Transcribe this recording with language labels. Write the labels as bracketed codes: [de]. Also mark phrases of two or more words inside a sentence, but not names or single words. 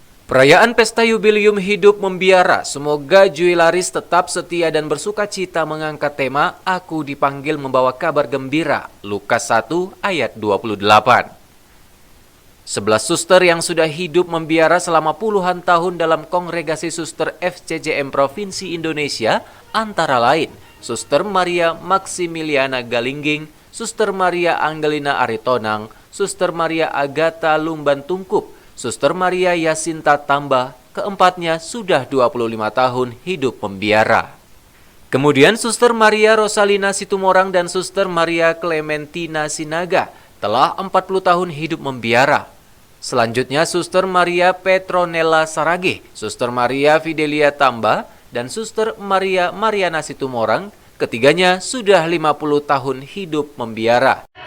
[id] Perayaan pesta jubileum hidup membiara, semoga jubilaris tetap setia dan bersuka cita mengangkat tema Aku dipanggil membawa kabar gembira, Lukas 1 ayat 28. 11 suster yang sudah hidup membiara selama puluhan tahun dalam Kongregasi Suster FCJM Provinsi Indonesia, antara lain Suster Maria Maximiliana Galingging, Suster Maria Angelina Aritonang, Suster Maria Agatha Lumban Tungkup, Suster Maria Yasinta Tambah, keempatnya sudah 25 tahun hidup membiara. Kemudian Suster Maria Rosalina Situmorang dan Suster Maria Clementina Sinaga telah 40 tahun hidup membiara. Selanjutnya Suster Maria Petronella Sarage, Suster Maria Fidelia Tamba, dan Suster Maria Mariana Situmorang, ketiganya sudah 50 tahun hidup membiara.